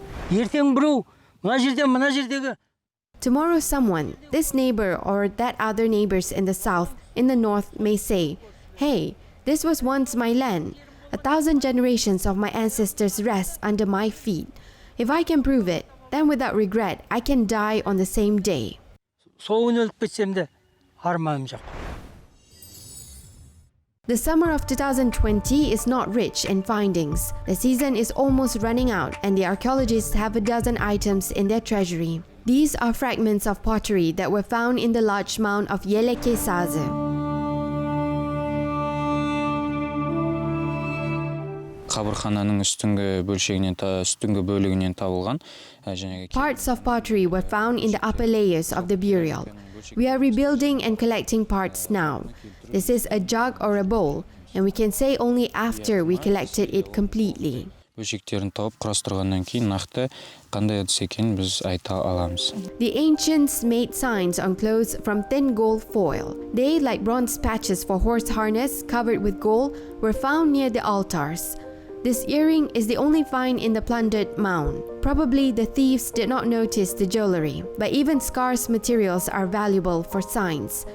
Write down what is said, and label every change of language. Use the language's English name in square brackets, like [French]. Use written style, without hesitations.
[Kazakh] ертең біреу мына жердегі [English] Tomorrow someone, this neighbor or that other neighbors in the south, in the north may say, hey, this was once my land. 1,000 generations of my ancestors rest under my feet. If I can prove it, then without regret, I can die on the same day. [Kazakh] сол күні өліп кетсем де арманым жоқ. [English] The summer of 2020 is not rich in findings. The season is almost running out and the archaeologists have a dozen items in their treasury. These are fragments of pottery that were found in the large mound of Eleke Sazy. [Kazakh] Қабырхананың үстіңгі бөлігінен табылған. [English] Parts of pottery were found in the upper layers of the burial. We are rebuilding and collecting parts now. This is a jug or a bowl, and we can say only after we collected it completely. [Kazakh] Бөлшектерін тауып құрастырғаннан кейін нақты қандай ыдыс екенін біз айта аламыз. [English] The ancients made signs on clothes from thin gold foil. They, like bronze patches for horse harness covered with gold, were found near the altars. This earring is the only find in the plundered mound. Probably the thieves did not notice the jewelry, but even scarce materials are valuable for signs.